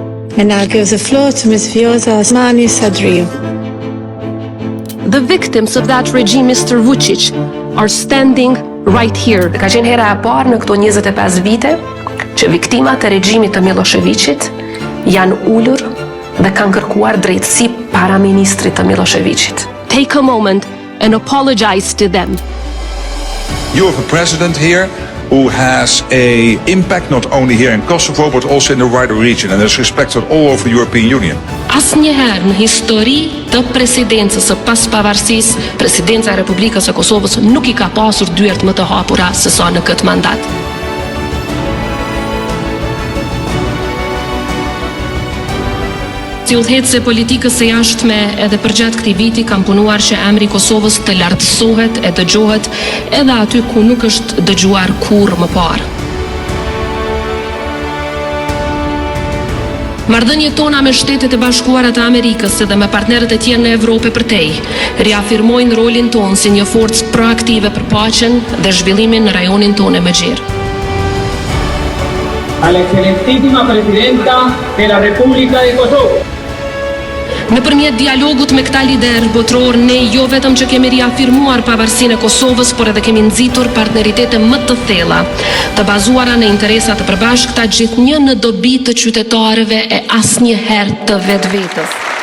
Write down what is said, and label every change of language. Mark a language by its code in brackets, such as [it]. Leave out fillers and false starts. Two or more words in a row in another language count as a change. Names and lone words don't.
[en] And now give the floor to Ms. Vjosa Osmani Sadriou. The victims of that regime, Mr. Vučić, are standing right here. [sq] Ka qenë hera e parë në këto 25 vite që viktimat e regjimit të Miloševićit janë ulur dhe kanë kërkuar drejtësi para ministrit të Miloševićit. [en] Take a moment and apologize to them. You have a president here who has an impact not only here in Kosovo but also in the wider region and is respected all over the European Union. [sq] Asnjëherë në histori të presidencës së paspavarësisë, presidenca e Republikës së Kosovës nuk i ka pasur dyert më të hapura se sa në këtë mandat. Si udhëheqëse politikës së jashtme edhe përgjatë këtij viti kam punuar që emri i Kosovës të lartësohet e dëgjohet edhe aty ku nuk është dëgjuar kurrë më parë. Marrëdhëniet tona me Shtetet e Bashkuara të Amerikës dhe me partnerët e tjerë në Evropë përtej riafirmojnë rolin tonë si një forcë proaktive për paqen dhe zhvillimin në rajonin tonë më gjerë. [es] A la excelentísima presidenta de la República de Kosovo. [sq] Nëpërmjet dialogut me këta lider botror, ne jo vetëm që kemi riafirmuar pavarësinë e Kosovës, por edhe kemi nxitur partneritete më të thella, të bazuara në interesa të përbashkëta, gjithnjë në dobi të qytetarëve e asnjëherë të vetvetes.